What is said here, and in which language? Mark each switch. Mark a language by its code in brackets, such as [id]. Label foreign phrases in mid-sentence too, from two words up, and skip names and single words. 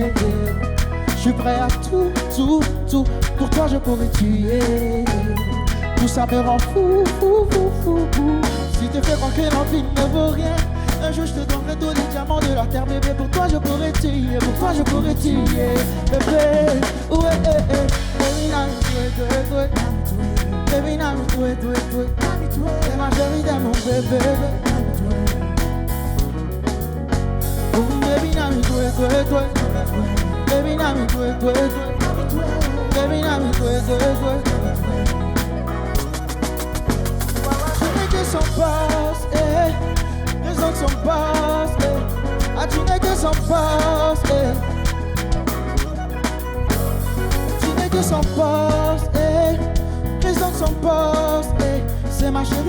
[fr] Je suis prêt à tout. Pour toi je pourrais tuer. Tout ça me rend fou, fou, fou, fou, fou. Si tu fais croire que l'envie ne vaut rien, un jour je te donnerai tous les diamants de la terre, bébé. Pour toi je pourrais tuer, pour toi je pourrais tuer, bébé. Ouais, [en] baby, now baby, now [fr] c'est ma chérie de mon bébé. [en] Baby, now baby, now baby, now [fr] je n'ai que son passe, raison de son passe, ah tu n'es que son passe, tu n'es que son passe, raison de son passe, c'est ma chérie,